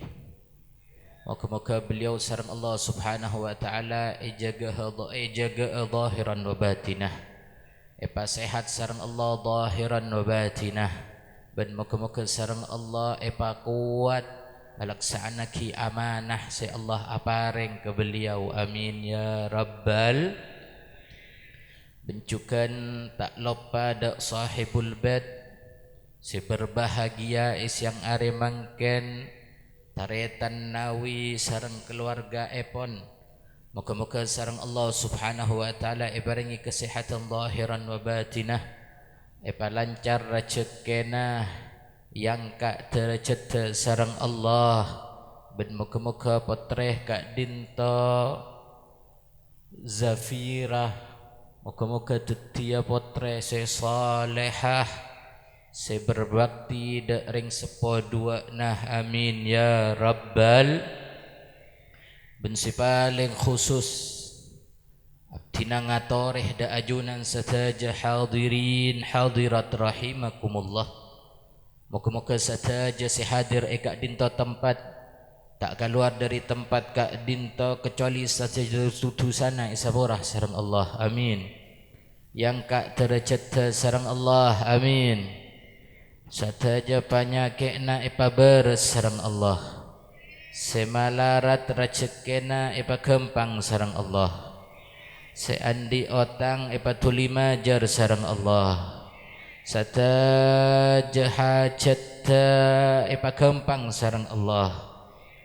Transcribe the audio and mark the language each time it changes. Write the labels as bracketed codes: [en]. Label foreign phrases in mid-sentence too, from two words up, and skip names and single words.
[mad] Moga-moga beliau sareng Allah [ar] subhanahu wa ta'ala [mad] ijaga [ar] zahiran wa batinah, [mad] epa sehat sareng Allah [ar] zahiran wa batinah. [mad] Ben moga-moga sareng Allah epa kuat alaksanaki amanah se Allah apareng ke beliau, [ar] amin ya rabbal. [mad] Bencukan tak lupa dak [ar] sahibul bait [mad] si berbahagia isyang are mangken taretan nawi sareng keluarga epon. Moga-moga sareng Allah [ar] subhanahu wa ta'ala [mad] ibaringi kesehatan [ar] zahiran wa batinah, [mad] epa lancar rezekina yang kak derajat sareng Allah. Ben moga-moga potreh kak dinto Zafirah, moga-moga detia potreh se salehah, se berbakti dak ring sepo dua nah, [ar] amin ya rabbal. [mad] Ben si paling khusus abdina ngatoreh da ajunan sataja [ar] hadirin hadirat rahimakumullah. [mad] Moga-moga sataja si hadir eka dinto tempat, tak [id] keluar dari tempat [mad] kak dinto kecuali sataja sana isaborah sareng Allah, amin. Yang kak derajat sareng Allah, amin. Sataja panyakitna ipa beres sareng Allah, semalarat rezekina ipa gempang sareng Allah, seandi otang ipa tuli majar sareng Allah, sataja hajat ipagampang sareng Allah.